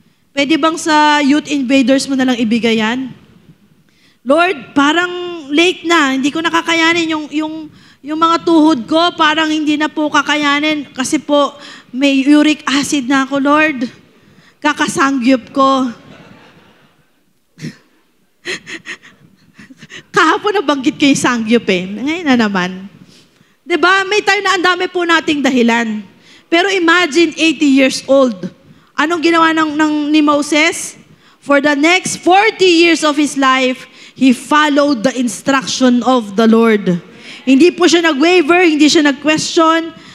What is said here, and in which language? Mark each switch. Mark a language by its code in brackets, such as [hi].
[tl] Pwede bang sa youth invaders mo na lang ibigay yan? Lord, parang late na, hindi ko nakakayanin yung mga tuhod ko, parang hindi na po kakayanin kasi po may uric acid na ako, Lord. Kakasangyup ko. Kahapon nabanggit ko yung sangyup Ngayon na naman. Diba? May time na ang dami po nating dahilan. Pero [en] imagine 80 years old. [tl] Anong ginawa ni Moses? [en] For the next 40 years of his life, he followed the instruction of the Lord. [tl] Hindi po siya nag-waver, hindi siya nag-question.